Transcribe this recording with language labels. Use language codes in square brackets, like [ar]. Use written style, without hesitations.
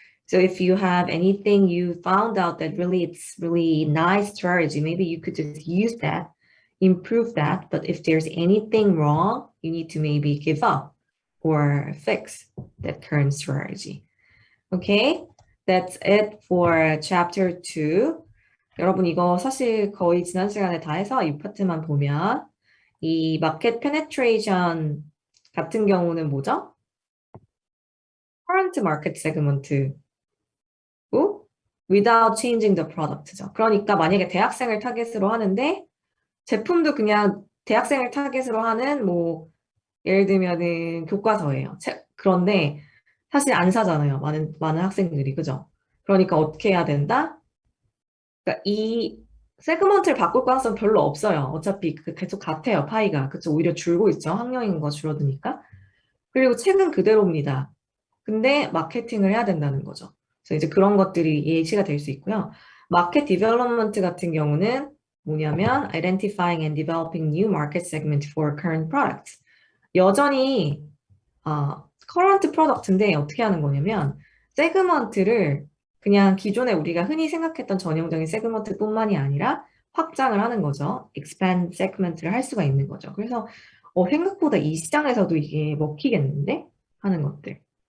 [en] So if you have anything you found out that really it's really nice strategy, maybe you could just use that, improve that. But if there's anything wrong, you need to maybe give up or fix that current strategy. Okay, that's it for chapter 2. [ko] 여러분 이거 사실 거의 지난 시간에 다 해서 이 파트만 보면 이 마켓 페네트레이션 같은 경우는 뭐죠? [en] current market segment without changing the product죠. [ko] 그러니까 만약에 대학생을 타겟으로 하는데 제품도 그냥 대학생을 타겟으로 하는 뭐 예를 들면은 교과서예요. 그런데 사실 안 사잖아요. 많은 학생들이, 그죠? 그러니까 어떻게 해야 된다? 그러니까 이 세그먼트를 바꿀 가능성 별로 없어요. 어차피 계속 같아요. 파이가. 그쵸? 오히려 줄고 있죠. 학령인 거 줄어드니까. 그리고 책은 그대로입니다. 근데 마케팅을 해야 된다는 거죠. 그래서 이제 그런 것들이 예시가 될 수 있고요. 마켓 디벨롭먼트 같은 경우는 뭐냐면 [en] identifying and developing new market segment for current products. [ko] 여전히 current product인데 어떻게 하는 거냐면 세그먼트를 그냥 기존에 우리가 흔히 생각했던 전형적인 세그먼트뿐만이 아니라 확장을 하는 거죠. expand segment를 할 수가 있는 거죠. 그래서 생각보다 이 시장에서도 이게 먹히겠는데? 하는 것들.